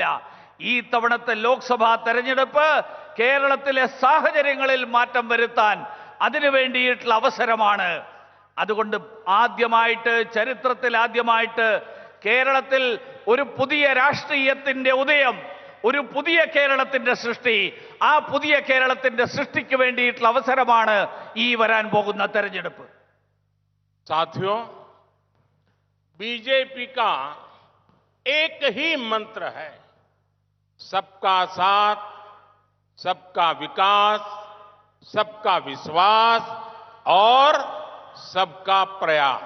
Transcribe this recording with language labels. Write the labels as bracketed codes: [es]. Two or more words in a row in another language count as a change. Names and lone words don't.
[ml] ഈ തവണത്തെ ലോക്സഭാ തെരഞ്ഞെടുപ്പ് കേരളത്തിലെ സാഹചര്യങ്ങളിൽ മാറ്റം വരുത്താൻ അതിനു വേണ്ടിയിട്ടുള്ള അവസരമാണ്. അതുകൊണ്ട് ചരിത്രത്തിൽ ആദ്യമായിട്ട് കേരളത്തിൽ ഒരു പുതിയ രാഷ്ട്രീയത്തിന്റെ ഉദയം, ഒരു പുതിയ കേരളത്തിന്റെ സൃഷ്ടി, ആ പുതിയ കേരളത്തിന്റെ സൃഷ്ടിക്ക് വേണ്ടിയിട്ടുള്ള അവസരമാണ് ഈ വരാൻ പോകുന്ന തെരഞ്ഞെടുപ്പ്. [hi] साथियों, बीजेपी का एक ही मंत्र है: सबका साथ, सबका विकास, सबका विश्वास और सबका प्रयास।